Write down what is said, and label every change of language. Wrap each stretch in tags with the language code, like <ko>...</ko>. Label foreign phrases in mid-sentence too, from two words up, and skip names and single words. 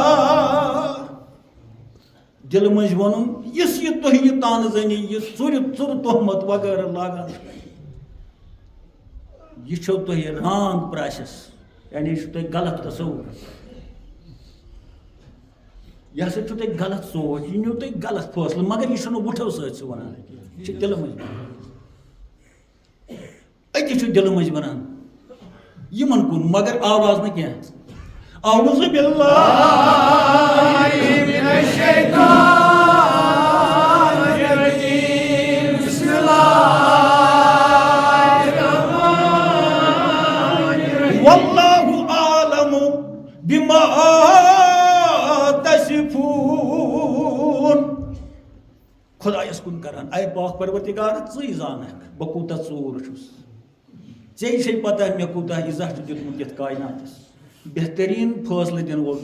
<ks>دل منٛز ووٚنُن یُس یہِ تُہۍ یہِ تانہٕ زٔنی یہِ ژُرِ تہمت وغٲرٕ لاگان یہِ چھو تۄہہِ</ks> <en>wrong process</en> <ks>یعنی یہِ چھُ تۄہہِ غلط تصوُر یہِ ہسا چھُ تۄہہِ غلط سونٛچ یہِ نیوٗ تۄہہِ غلط فٲصلہٕ مگر یہِ چھُنہٕ وُٹھو سۭتۍ سُہ ونان یہِ چھُ دِلہٕ منٛز أتی چھُ دِلہٕ منٛز ونان یِمن کُن مگر آواز نہٕ کینٛہہ</ks> <ar>اعوذ باللہ مِنَ الشیطان الرجیم بسم اللہ الرحمن الرحیم واللہ اعلم بما</ar> <ks>تصفون خۄدایس کُن کران اے پاک پروردگار ژٕے زانکھ بہٕ کوٗتاہ ژوٗر چھُس ژےٚ چھے پتہ مےٚ کوٗتاہ عزت چھُ دیُتمُت یتھ کایناتس بہتریٖن فٲصلہٕ دِنہٕ وول</ks>